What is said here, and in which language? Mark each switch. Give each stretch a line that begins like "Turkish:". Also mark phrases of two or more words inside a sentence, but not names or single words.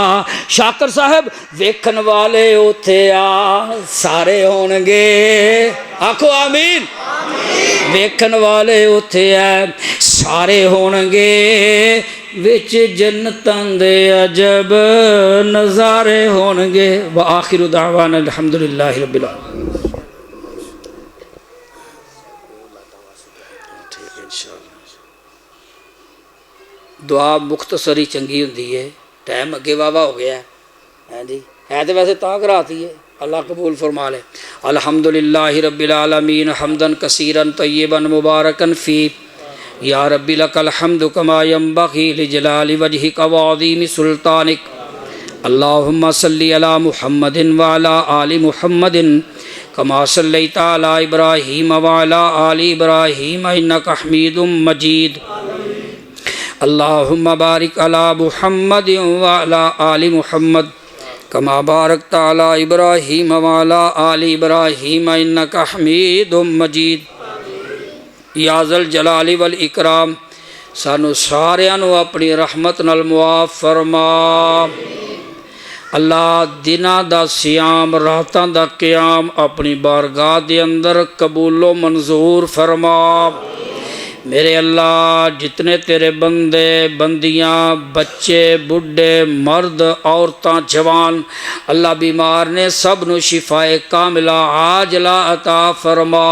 Punjabi: شاکر صاحب ویکھن والے اوتھے سارے ہونگے، آکھو آمین، ویکھن والے اوتھے سارے ہونگے، وچ جنتاں دے عجب نظارے ہونگے۔
Arabic: وآخر دعوانا الحمدللہ رب العالمین۔
Punjabi: دعا مختصری چنگی ہوندی ہے، ٹائم اگے واوا ہو گیا ہے جی، ہے تو ویسے تاں کراتی ہے اللہ قبول فرما لے۔
Arabic: الحمدللہ رب العالمین حمدن کثیرن طیبا مبارکن فی یا رب لک الحمد کما ینبغی لجلال وجہک وعظیم سلطانک۔ اللہم صلی علی محمد وعلی آل محمد کما صلیت علی ابراہیم وعلی آل ابراہیم انک حمید مجید۔ اللہم بارک علی محمد وعلی آل محمد کما بارکت علی ابراہیم وعلی آل ابراہیم انک حمید مجید۔ یا ذا الجلال والاکرام
Punjabi: سانو ساریاں نو اپنی رحمت نال معاف فرما۔ اللہ دناں دا سیام راتاں دا قیام اپنی بارگاہ دے اندر قبول و منظور فرما۔ میرے اللہ جتنے تیرے بندے بندیاں بچے بڈھے مرد عورتاں جوان اللہ بیمار نے سب نو شفائے کاملہ عاجلہ عطا فرما۔